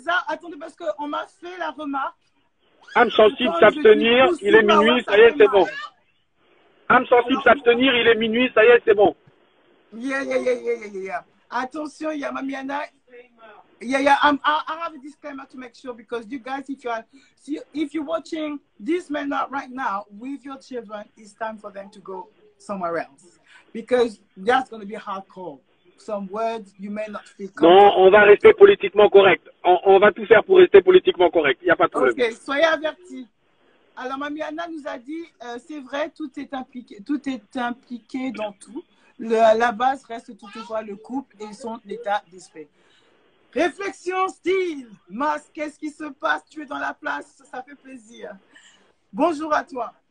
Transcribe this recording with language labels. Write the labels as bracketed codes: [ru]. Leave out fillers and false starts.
[fr] Attendez, parce qu'on m'a fait la remarque. Âme sensible, s'abstenir, il est minuit, ça y est, c'est bon. Âme sensible, s'abstenir, il est minuit, ça y est, c'est bon. Yeah. Attention, il y a Mamiana. [en] I have a disclaimer to make sure, because you guys, if you're watching this man right now with your children, it's time for them to go somewhere else, because that's going to be hardcore. Some words you may not feel comfortable. [fr] Non, on va rester politiquement correct. On va tout faire pour rester politiquement correct. Il n'y a pas de problème. Ok, soyez avertis. Alors, Mamiana nous a dit, c'est vrai, tout est impliqué dans tout. La base reste toutefois le couple et son état d'esprit. Réflexion, style, Mas, qu'est-ce qui se passe? Tu es dans la place, ça fait plaisir. Bonjour à toi.